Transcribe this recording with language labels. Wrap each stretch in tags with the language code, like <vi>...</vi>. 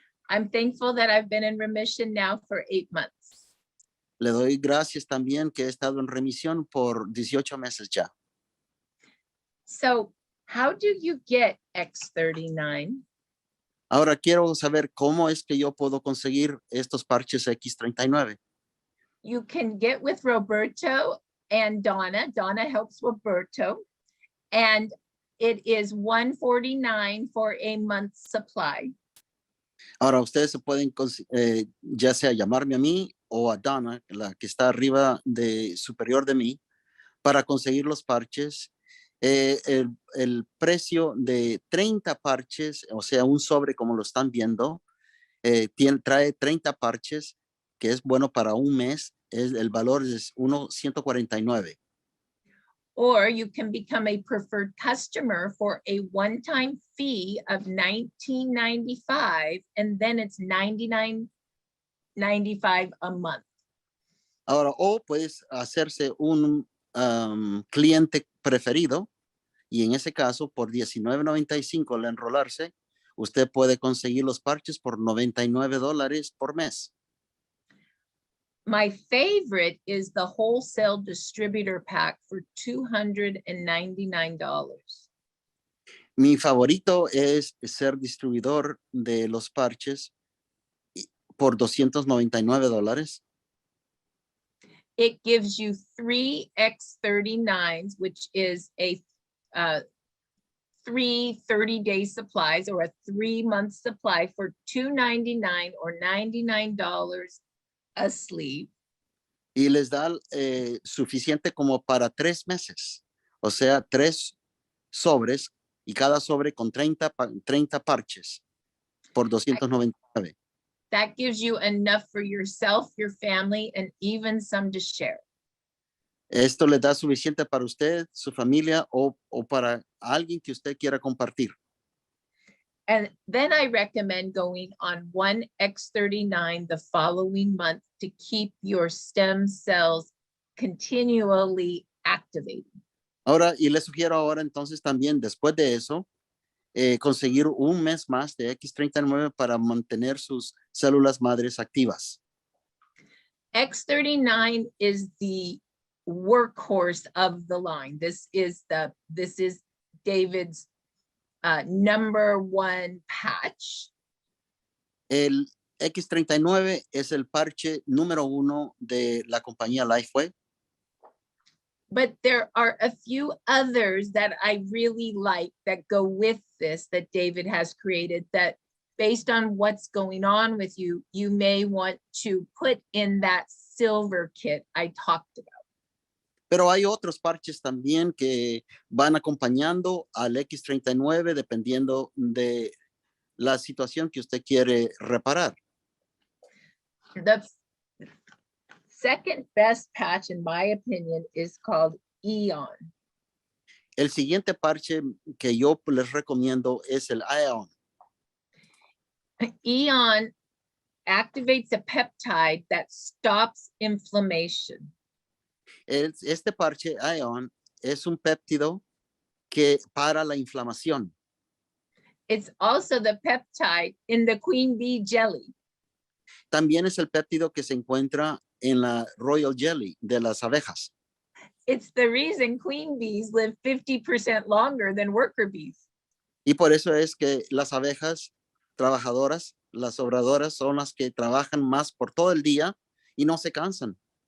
<en>I'm thankful that I've been in remission now for 8 months.</en> <es>Le doy gracias también que he estado en remisión por 18 meses ya.</es> <en>So how do you get X39?</en> <es>Ahora quiero saber cómo es que yo puedo conseguir estos parches X39.</es> <en>You can get with Roberto and Donna. Donna helps Roberto. And it is $149 for a month's supply.</en> <es>Ahora ustedes se pueden ya sea llamarme a mí o a Donna, la que está arriba superior de mí, para conseguir los parches. El precio de 30 parches, o sea, un sobre como lo están viendo, trae 30 parches, que es bueno para un mes. El valor es $149.</es> <en>Or you can become a preferred customer for a one-time fee of $19.95, and then it's $99.95 a month.</en> <es>Ahora, o puedes hacerse un cliente preferido, y en ese caso, por $19.95 al enrolarse, usted puede conseguir los parches por $99 por mes.</es> <en>My favorite is the wholesale distributor pack for $299.</en> <es>Mi favorito es ser distribuidor de los parches por $299.</es> <en>It gives you 3 X39s, which is a 3 30-day supplies or a 3-month supply for $299 or $99 a sleeve.</en> <es>Y les da suficiente como para 3 meses. O sea, 3 sobres y cada sobre con 30 parches por $299.</es> <en>That gives you enough for yourself, your family, and even some to share.</en> <es>Esto le da suficiente para usted, su familia o para alguien que usted quiera compartir.</es> <en>And then I recommend going on one X39 the following month to keep your stem cells continually activated.</en> <es>Ahora, y le sugiero ahora entonces también después de eso, conseguir un mes más de X39 para mantener sus células madres activas.</es> <en>X39 is the workhorse of the line. This is David's #1 patch.</en> <es>El X39 es el parche número 1 de la compañía Lifewave.</es> <en>But there are a few others that I really like that go with this that David has created that based on what's going on with you, you may want to put in that silver kit I talked about.</en> <es>Pero hay otros parches también que van acompañando al X39 dependiendo de la situación que usted quiere reparar.</es> <en>The second best patch, in my opinion, is called Eon.</en> <es>El siguiente parche que yo les recomiendo es el ION.</es> <en>Eon activates a peptide that stops inflammation.</en> <es>Este parche ION es un péptido que para la inflamación.</es> <en>It's also the peptide in the queen bee jelly.</en> <es>También es el péptido que se encuentra en la</es> <en>royal jelly</en> <es>de las abejas.</es> <en>It's the reason queen bees live 50% longer than worker bees.</en> <es>Y por eso es que las abejas trabajadoras, las obradoras, son las que trabajan más por todo el día y no se cansan.</es>